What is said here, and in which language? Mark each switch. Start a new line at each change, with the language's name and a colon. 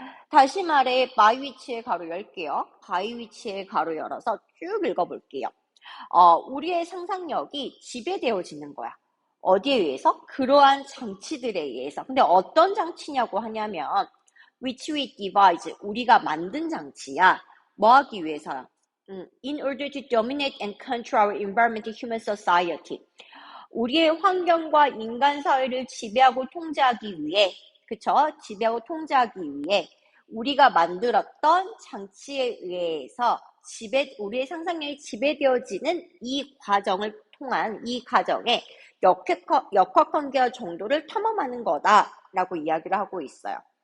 Korean: 다시 말해 by which의 가로 열게요. by which의 가로 열어서 쭉 읽어볼게요. 우리의 상상력이 지배되어지는 거야. 어디에 의해서? 그러한 장치들에 의해서. 근데 어떤 장치냐고 하냐면
English: which we devise,
Korean: 우리가 만든 장치야. 뭐 하기 위해서야?
English: In order to dominate and control our environment, human society.
Korean: 우리의 환경과 인간 사회를 지배하고 통제하기 위해, 그쵸? 지배하고 통제하기 위해 우리가 만들었던 장치에 의해서 우리의 상상력이 지배되어지는 이 과정을 통한 이 과정의 역학관계와 정도를 탐험하는 거다라고 이야기를 하고 있어요.